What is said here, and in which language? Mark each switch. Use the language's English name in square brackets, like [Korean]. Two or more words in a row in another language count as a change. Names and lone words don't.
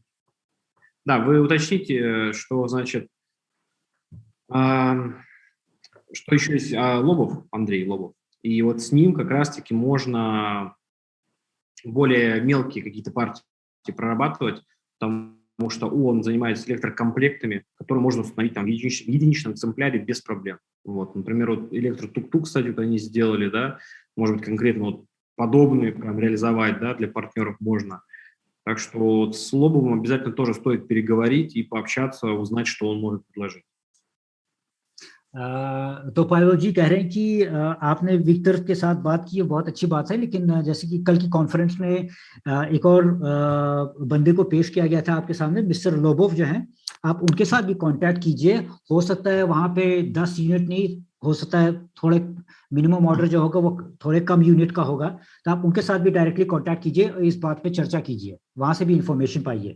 [Russian] Да, вы уточните, что значит, что еще есть Лобов, Андрей Лобов, и вот с ним как раз-таки можно более мелкие какие-то партии прорабатывать, потому что он занимается электрокомплектами, которые можно установить там в единичном экземпляре без проблем. Вот, например, вот электротук-тук, кстати, вот они сделали, да, может быть, конкретно вот подобные прям реализовать, да, для партнеров можно. Так что вот с Лобовым обязательно тоже стоит переговорить и пообщаться, узнать, что он может предложить. [Hindi] तो पायल जी कह रहे हैं कि आपने विक्टर के साथ बात की, बहुत अच्छी बात है, लेकिन जैसे कि कल की कॉन्फ्रेंस में एक और बंदे को पेश किया गया था आपके सामने, मिस्टर लोबोव जो हैं, आप उनके साथ भी कांटेक्ट कीजिए। हो सकता है वहाँ पे 10 यूनिट नहीं, हो सकता है थोड़े [English] minimum order [Hindi] जो होगा वो थोड़े कम यूनिट का होगा, तो आप उनके साथ भी [English] directly contact [Hindi] कीजिए और इस बात पे चर्चा कीजिए, वहाँ से भी इंफॉर्मेशन पाइए।